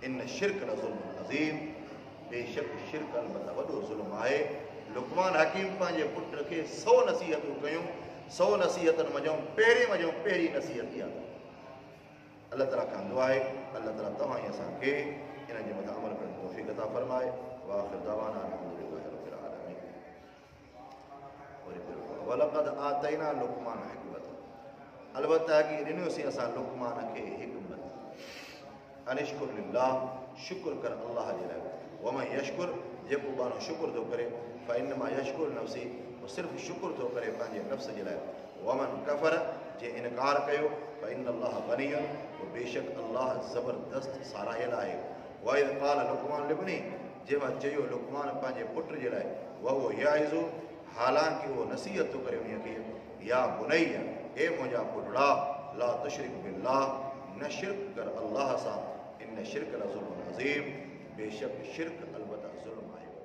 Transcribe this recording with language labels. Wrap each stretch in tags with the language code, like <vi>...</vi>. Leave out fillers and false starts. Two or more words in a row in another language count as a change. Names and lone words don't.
<ar>إن الشرك لظلم عظيم,</ar> <sd>बेशक शिरक अलबत्ता वॾो ज़ुल्म आहे। लुक़मान हकीम पंहिंजे पुट खे 100 नसीहतूं कयूं। 100 नसीहतनि मंझां पहिरीं नसीहत इहा। अल्लाह ताला खां दुआ आहे अल्लाह ताला तव्हां असांखे इन जे मथां अमल करण जी तौफ़ीक़ अता फरमाए।</sd> <ar>وآخر دعوانا الحمد لله رب العالمين. ولقد آتينا لقمان الحكمة,</ar> <sd>अलबत्ता कि ॾिनोसीं असां लुक़मान खे हिकमत।</sd> <ar>أن اشكر لله,</ar> <sd>शुक्र कर अल्लाह जे लाइ।</sd> <ar>ومن يشكر,</ar> <sd>जेको माण्हू शुक्र थो करे,</sd> <ar>فإنما يشكر لنفسه,</ar> <sd>सिर्फ़ु शुक्र थो करे पंहिंजे नफ़्स जे लाइ।</sd> <ar>ومن كفر,</ar> <sd>जे इनकार कयो,</sd> <ar>فإن الله غني,</ar> <sd>बेशक अल्लाह ज़बरदस्त साराहियल आहे।</sd> <ar>وإذ قال لقمان لابنه,</ar> <sd>जंहिंमां चयो लुक़मान पंहिंजे पुट जे लाइ,</sd> <ar>وهو يعظه,</ar> <sd>हालांकि उहो नसीहत थो करे उन्हीअ खे,</sd> <ar>يا بني,</ar> <sd>ए मुंहिंजा पुटड़ा,</sd> <ar>لا تشرك بالله,</ar> <sd>न शिरक कर अल्लाह सां,</sd> <ar>إن الشرك لظلم عظيم,</ar> <sd>बेशक शिरक अलबत्ता ज़ुल्म आहे।</sd>